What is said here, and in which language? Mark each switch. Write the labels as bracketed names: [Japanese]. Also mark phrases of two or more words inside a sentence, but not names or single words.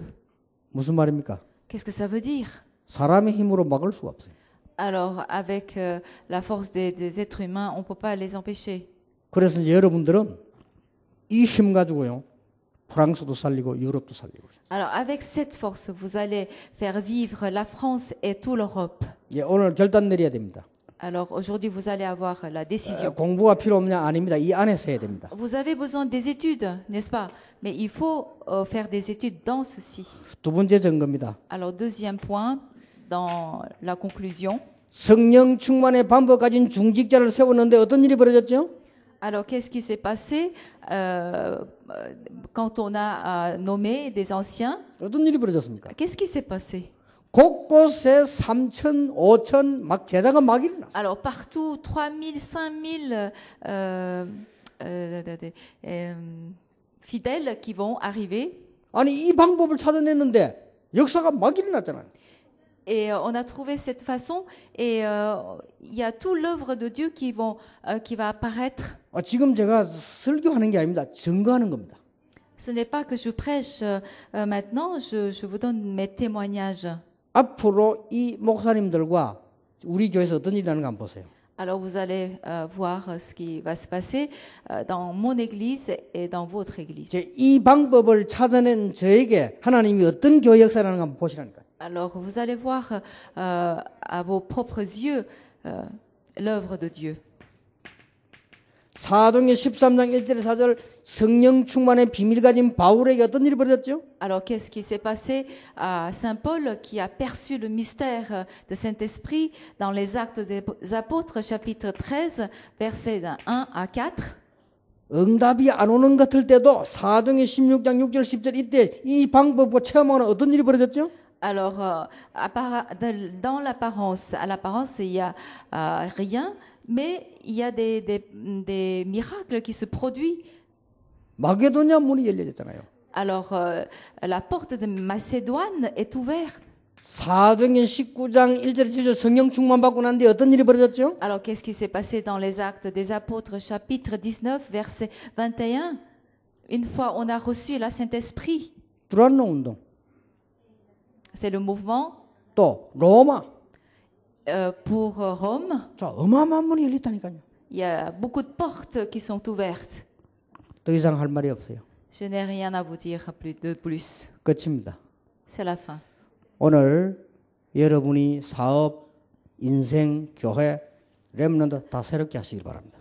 [Korean] 무슨 말입니까? [French] Qu'est-ce que ça veut dire? [Korean] 사람의 힘으로 막을 수가 없어요. [French] Alors, avec la force des êtres humains, on ne peut pas les empêcher. [Korean] 그래서 이제 여러분들은 이 힘 가지고요. 프랑스도 살리고 유럽도 살리고. [French] Alors, avec cette force, vous allez faire vivre la France et toute l'Europe. [Korean] 예, 오늘 결단 내려야 됩니다. [French] Alors, aujourd'hui, vous allez avoir la décision. [Korean] 공부가 필요 없냐? 아닙니다. 이 안에서 해야 됩니다. [French] Vous avez besoin des études, n'est-ce pas? Mais il faut faire des études dans ceci. [Korean] 두 번째 증거입니다. [French] Alors, deuxième point, dans la conclusion. [Korean] 성령 충만의 방법 가진 중직자를 세웠는데 어떤 일이 벌어졌죠? [French] Alors, qu'est-ce qui s'est passé quand on a nommé des anciens? [Korean] 어떤 일이 벌어졌습니까? [French] Qu'est-ce qui s'est passé? [Korean] 곳곳에 3천, 5천 막 제자가 막 일어났어요. [French] Alors, partout, 3000, 5000 fidèles qui vont arriver. [Korean] 아니 이 방법을 찾아냈는데 역사가 막 일어났잖아요. [French] Et on a trouvé cette façon et il y a tout l'œuvre de Dieu qui va apparaître. [Korean] 지금 제가 설교하는 게 아닙니다. 증거하는 겁니다. [French] Ce n'est pas que je prêche maintenant, je vous donne mes témoignages. [Korean] 앞으로 이 목사님들과 우리 교회에서 어떤 일이 나는가 한번 보세요. [French] Alors vous allez voir ce qui va se passer dans mon église et dans votre église. [Korean] 이제 이 방법을 찾아낸 저에게 하나님이 어떤 교회 역사를 하는가 한번 보시라니까요. [French] Alors vous allez voir à vos propres yeux l'œuvre de Dieu. [Korean] 사도행전 13장 1절 4절 성령 충만의 비밀 가진 바울에게 어떤 일이 벌어졌죠? [French] Alors qu'est-ce qui s'est passé à Saint Paul qui a perçu le mystère de Saint-Esprit dans les Actes des Apôtres chapitre 13 versets 1 à 4? [Korean] 응답이 안 오는 것 같을 때도 사도행전 16장 6절 10절 이때 이 방법을 체험하는 어떤 일이 벌어졌죠? [French] Alors dans l'apparence, à l'apparence il y a rien, mais il y a des miracles qui se produisent. [Korean] 마게도냐 문이 열려졌잖아요. [French] Alors la porte de Macédoine est ouverte. [Korean] 사도행전 19장 1절 7절 성령 충만 받고 난 뒤에 어떤 일이 벌어졌죠? [French] Alors qu'est-ce qui s'est passé dans les Actes des Apôtres chapitre 19 verset 21? Une fois on a reçu la Saint-Esprit. [Korean] 두란노 운동. [French] C'est le mouvement [Korean] 또 로마. [French] pour Rome. [Korean] 자, 어마어마한 문이 열렸다니까요. [French] Il y a beaucoup de portes qui sont ouvertes. [Korean] 더 이상 할 말이 없어요. [French] Je n'ai rien à vous dire de plus. [Korean] 끝입니다. [French] C'est la fin. [Korean] 오늘 여러분이 사업, 인생, 교회, 렘넌트 다 새롭게 하시길 바랍니다.